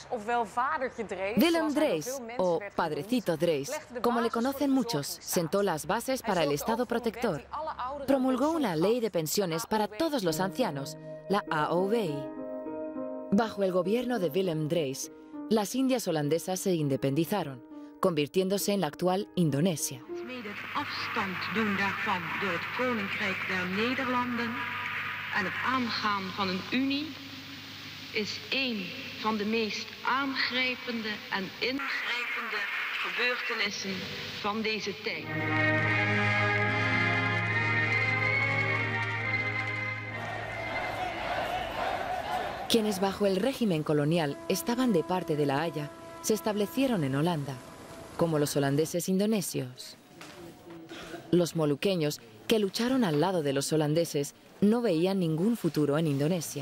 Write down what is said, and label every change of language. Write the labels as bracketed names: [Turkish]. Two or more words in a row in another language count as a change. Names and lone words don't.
[Spanish] Willem Drees, o Padrecito Drees, como le conocen muchos, sentó las bases para el Estado protector. Promulgó una ley de pensiones para todos los ancianos, la AOW. Bajo el gobierno de Willem Drees, las Indias holandesas se independizaron, convirtiéndose en la actual Indonesia. [Dutch] Is een van de meest aangrijpende en ingrijpende gebeurtenissen van deze tijd. [Spanish] Quienes bajo el régimen colonial estaban de parte de La Haya se establecieron en Holanda, como los holandeses indonesios. Los moluqueños, que lucharon al lado de los holandeses, no veían ningún futuro en Indonesia.